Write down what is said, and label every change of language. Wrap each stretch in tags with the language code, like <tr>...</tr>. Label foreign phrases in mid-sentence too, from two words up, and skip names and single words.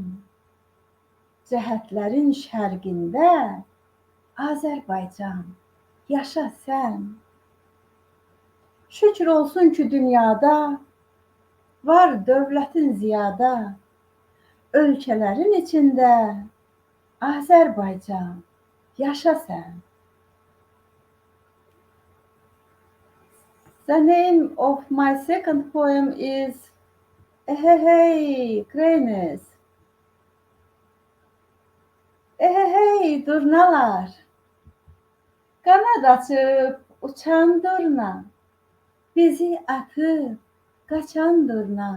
<az>Cəhətlərin şərqində Azərbaycan, yaşa sən. Şükür olsun ki dünyada var dövlətin ziyada. Ölkələrin içində Azərbaycan, yaşa sən.</az> <en>The name of my second poem is Ehehey Cranes.</en> <az>Ehehey durnalar, qanad açıb uçan durna, bizi atıb qaçan durna.</az>